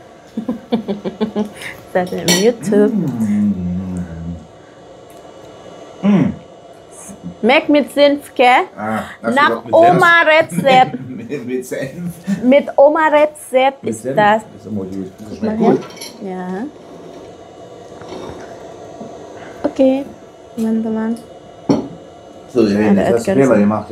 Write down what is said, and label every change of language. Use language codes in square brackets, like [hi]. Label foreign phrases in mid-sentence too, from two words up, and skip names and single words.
[de] Seid ihr im YouTube? Schmeckt mit Senf, gell? Nach Oma-Rezept. Mit Senf. Mit Oma-Rezept ist das. Das ist immer gut. Das schmeckt gut. Ja. [id] Okay, teman-teman. [de] So, ihr Hände, das hast du Fehler gemacht.